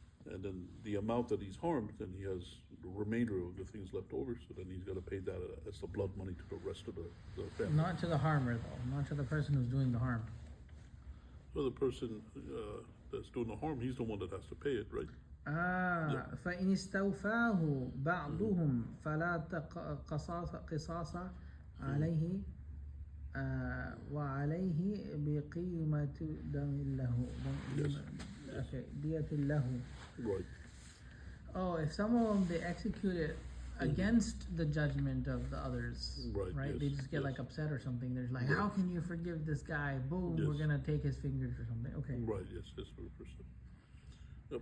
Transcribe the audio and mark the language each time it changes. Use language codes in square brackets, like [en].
[en] And then the amount that he's harmed, then he has the remainder of the things left over, so then he's got to pay that as the blood money to the rest of the family. Not to the harmer, though. Not to the person who's doing the harm. So the person that's doing the harm, he's the one that has to pay it, right? [ar] فإن استوفاه بعضهم فلا قصاص عليه وعليه بقيمة دم له. Okay, دية له. [en] Right. Oh, if some of them they execute it against the judgment of the others, right? They just get like upset or something. They're like, how can you forgive this guy? Boom, we're gonna take his fingers or something. Okay. Right. Yes, that's what the person. Yep.